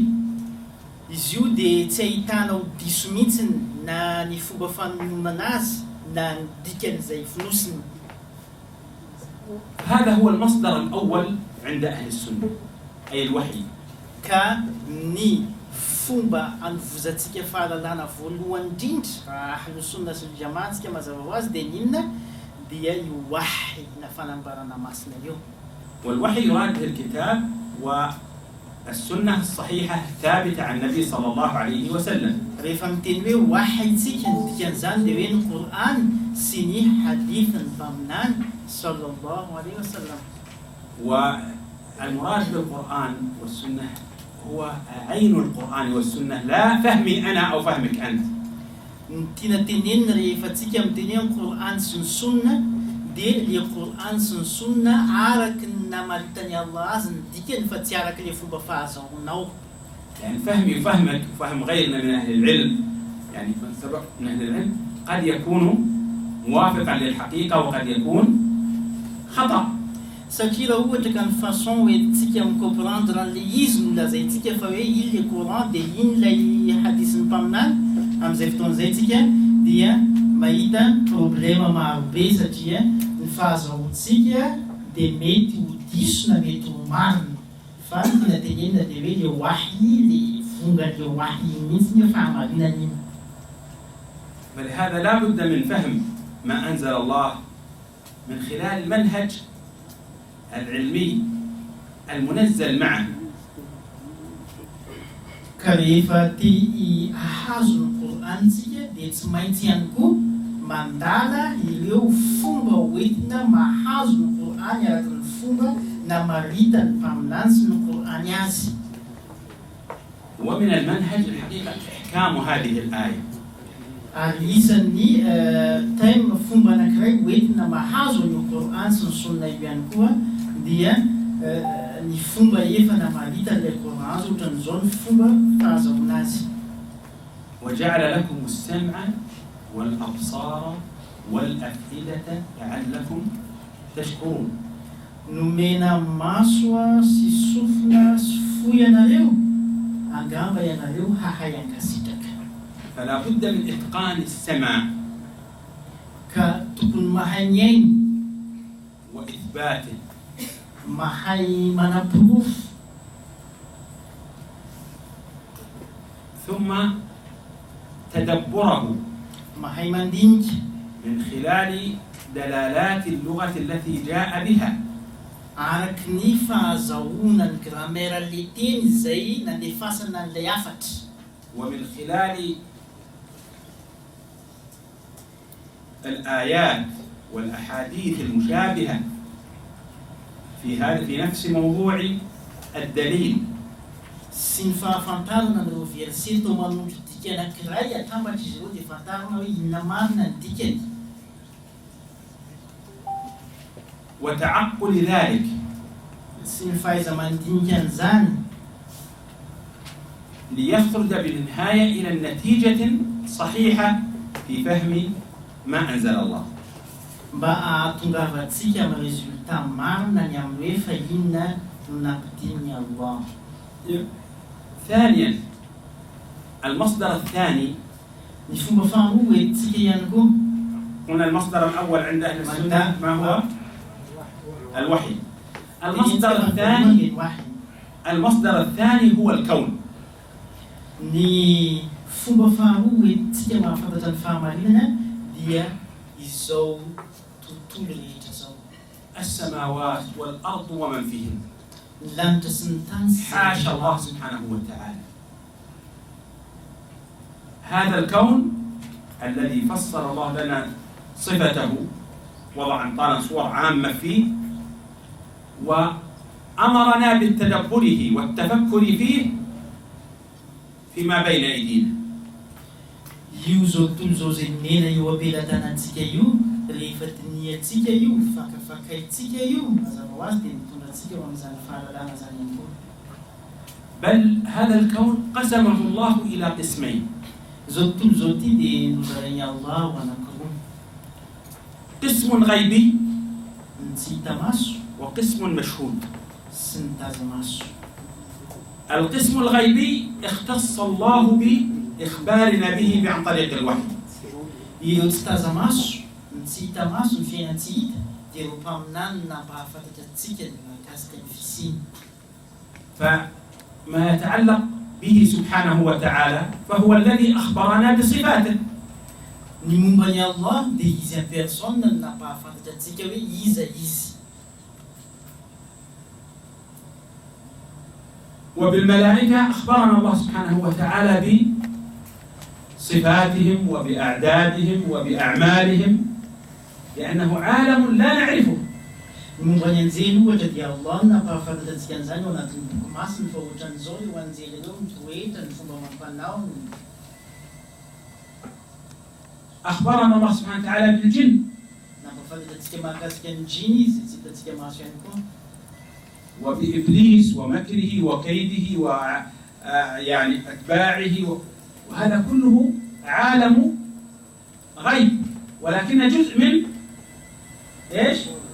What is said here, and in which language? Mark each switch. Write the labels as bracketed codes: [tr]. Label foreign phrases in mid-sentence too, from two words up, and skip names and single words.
[mg] Izy io dia tsy ahitanao diso mihitsy na ny fomba fanomana azy na ny dikany izay fonosiny. [ar] هذا هو المصدر الأول عند أهل السنة أي الوحي. [mg] Ka ny fomba anovozantsika fahalalana voalohany indrindra [ar] أهل السنة [mg] sy jamaantsika mazava ho azy dia ninona dia io wahy na fanambarana masina io. [ar] والوحي يراد به الكتاب والسنة الصحيحة الثابتة عن النبي صلى الله عليه وسلم. [mg] rehefa miteny hoe wahytsika ny dikan'izany dia hoe ny Qur'an sy ny hadithin'ny mpaminany [ar] صلى الله عليه وسلم. والمراد بالقرآن والسنة هو عين القرآن والسنة لا فهمي أنا أو فهمك أنت. [mg] Tiana tenenina rehefa tsika miteny hoe Qur'an sy ny sunna dia le Qur'an sy ny sunna araky ny namaritany Allah azy ny dikany fa tsy araky le fomba fahazaonao. [ar] يعني فهمي وفهمك وفهم غيرنا من أهل العلم، يعني من سبق من أهل العلم قد يكون موافقا للحقيقة وقد يكون خطأ. [mg] satria raha ohatra ka ny façon hoentsika micomprendre an'le izy no lazaintsika fa hoe iny le courant dia iny lay hadisin'ny mpaminany amin'izay fotoan'izay tsika dia mahita problema marobe satria ny fahazahoantsika dia mety ho diso na mety ho marina fa ny tena tenenina dia hoe le wahy le vonga le wahy mihitsy ny fahamarinana iny. [ar] فلهذا لا بد من فهم ما أنزل الله من خلال المنهج العلمي المنزل معه. [mg] Karehefa te hahazo ny Koransika dia tsy maintsy ihany koa mandala ireo fomba hoentina mahazo ny Korany araka ny fomba na marita ny mpaminany sy ny Korany azy. [ar] ومن المنهج الحقيقة إحكام هذه الآية. [mg] Ary isan'ny tema fomba anankiray hoentina mahazo ny Korany sy ny Sunna io ihany koa dia ny fomba efa namarita ilay Korany azy ohatran'izao ny fomba fahazahoana azy. [ar] وجعل لكم السمع والأبصار والأفئدة لعلكم تشكرون. [mg] Nomena maso sy sofina sy fo ianareo angamba ianareo hahay ankasitraka. [ar] فلا بد من إتقان السمع [mg] Ka tokony mahay miaina, [ar] وإثباته [mg] mahay manapirofo, [ar] ثم تدبره [mg] mahay mandinika [ar] من خلال دلالات اللغة التي جاء بها. [mg] araky ny fahazahoana ny grammaire le teny izay nandefasana an'ilay afatra. [ar] ومن خلال الآيات والأحاديث المشابهة في نفس موضوع الدليل. [mg] Sy ny fahafantarana ireo verset tao manondro dika anankiray atambatra izy ireo dia fantarana hoe inona marina ny dikany. [ar] وتعقل ذلك [mg] Sy ny fahaiza mandinika an'izany [ar] ليخرج بالنهاية إلى النتيجة صحيحة في فهم ما أنزل الله. [mg] mba ahatongavatsika amin'ny résultat marina ny amin'ny hoe fa inona no nampidininy Allah. [ar] ثانيا المصدر الثاني، [mg] Ny fomba faharoa hoentsika ihany koa [ar] هنا المصدر الأول عند أهل السنة ما هو؟ الوحي. المصدر الثاني هو الكون. [mg] Ny fomba faharoa hoentsika mahafantatra ny fahamarinana dia izao tontolo rehetra zao. [ar] السماوات والأرض ومن فيهن. [mg] Ny lanitra sy ny tany sy [ar] حاشا الله سبحانه وتعالى. هذا الكون الذي فسر الله لنا صفته، وضع لنا صور عامة فيه، وأمرنا بالتدبره والتفكر فيه فيما بين أيدينا. [mg] io zao tontolo zao zay mena eo ampelantanantsika io rehefa diniantsika io fakafakaitsika io mazava ho azy dia mitondra antsika eo amin'izany fahalalana zany ihany koa. [ar] بل هذا الكون قسمه الله إلى قسمين. [mg] Zao tontolo zao ty dia nozarainy Allah ho anankiroa. [ar] قسم غيبي [mg] Ny tsy hita maso [ar] وقسم مشهود. [mg] sy ny taza maso. [ar] القسم الغيبي اختص الله بإخبارنا به عن طريق الوحي. [mg] Ireo tsy taza maso, ny tsy hita maso, ny fiainana tsy hita dia ireo mpaminany nampahafantatra antsika ny mahakasika ny fisiny. [ar] فما يتعلق به سبحانه وتعالى فهو الذي أخبرنا بصفاته. [mg] Ny momba ny Allah dia izy [fr] en personne [mg] no nampahafantatra antsika hoe iza izy. [ar] وبالملائكة أخبرنا الله سبحانه وتعالى بصفاتهم وبأعدادهم وبأعمالهم لأنه عالم لا نعرفه. [mg] Ny momba ny anjely ohatra dia Allah no nampahafantatra antsika an'izany ao anatin'ny boky masiny fa ohatran'izao io anjely ireo ny toetra, ny fomba mampanao. [ar] أخبرنا الله سبحانه وتعالى بالجن. [mg] Nampahafantatra antsika mahakasika ny jiny izy tsy hitantsika maso ihany koa. [ar] وبإبليس ومكره وكيده ويعني أتباعه وهذا كله عالم غيب ولكن جزء من إيش؟